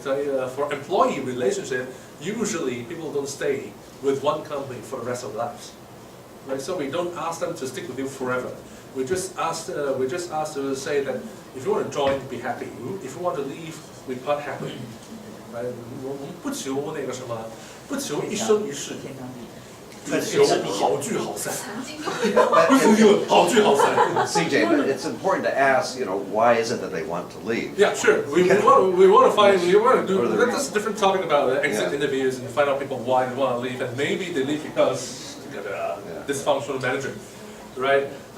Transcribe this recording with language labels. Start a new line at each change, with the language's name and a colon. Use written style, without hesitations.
English: So, for employee relationship, usually people don't stay with one company for the rest of their lives, right? So we don't ask them to stick with you forever. We just ask to say that if you want to join, be happy. If you want to leave, we part happy. Right?
Chinese: 我们不求那个什么，不求一生一世，只求好聚好散。曾经有一个好聚好散。
English: CJ, but it's important to ask, why is it that they want to leave? Yeah, sure. We want to do. That's a different topic about exit interviews and find out people why they want to leave, and maybe they leave because they got a dysfunctional manager, right?